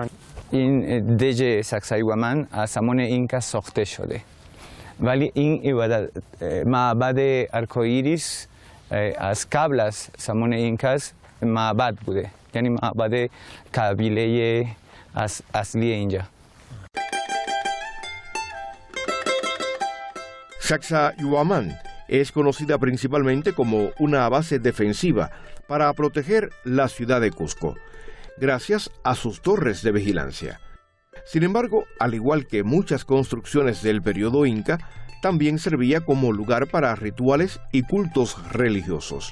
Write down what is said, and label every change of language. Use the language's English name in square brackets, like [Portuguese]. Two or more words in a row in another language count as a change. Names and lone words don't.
[Persian] این دژ ساکسایوامن از زمان اینکا ساخته شده، ولی این معبد آرکوئیریس از قبل از زمان اینکاس معبد بوده، یعنی معبد قبیله اصلی اینجا. [Spanish] Sacsayhuamán es conocida principalmente como una base defensiva para proteger la ciudad de Cusco, gracias a sus torres de vigilancia. Sin embargo, al igual que muchas construcciones del periodo inca, también servía como lugar para rituales y cultos religiosos.